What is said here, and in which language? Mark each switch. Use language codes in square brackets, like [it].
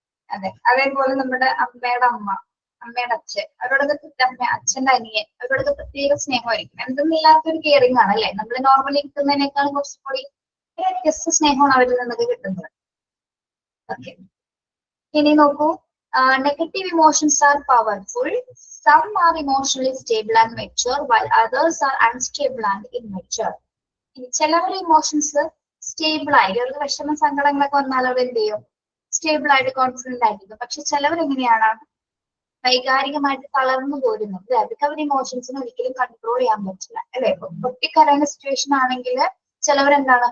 [ml] അതെ, അതേപോലെ നമ്മുടെ അമ്മയുടെ അമ്മ, അമ്മയുടെ അച്ഛൻ, അവരോടൊക്കെ അച്ഛന്റെ അനിയൻ, അവരോടൊക്കെ പ്രത്യേക സ്നേഹമായിരിക്കും. എന്തെന്നില്ലാത്തൊരു കെയറിംഗ് ആണ് അല്ലെ. നമ്മൾ നോർമലി കിട്ടുന്നതിനേക്കാളും കുറച്ചും കൂടി വ്യത്യസ്ത സ്നേഹമാണ് അവരിൽ നിന്നൊക്കെ കിട്ടുന്നത്. ഓക്കെ, ഇനി നോക്കൂ. [en] Negative emotions are powerful. Some are emotionally stable and mature, while others are unstable and immature. [ml] ചിലവർ ഇമോഷൻസ് സ്റ്റേബിൾ ആയി, അവർക്ക് വിഷമ സങ്കടങ്ങളൊക്കെ വന്നാൽ അവർ എന്ത് ചെയ്യും? സ്റ്റേബിൾ ആയിട്ട് കോൺഫിഡന്റ് ആയിരിക്കും. പക്ഷെ ചിലവർ എങ്ങനെയാണ്? വൈകാരികമായിട്ട് തളർന്നു പോരുന്നു. അവർക്ക് അവർ ഇമോഷൻസിനെ ഒരിക്കലും കൺട്രോൾ ചെയ്യാൻ പറ്റില്ല അല്ലെ. പൊട്ടിക്കരയുന്ന സിറ്റുവേഷൻ ആണെങ്കിൽ ചിലവരെന്താണ്?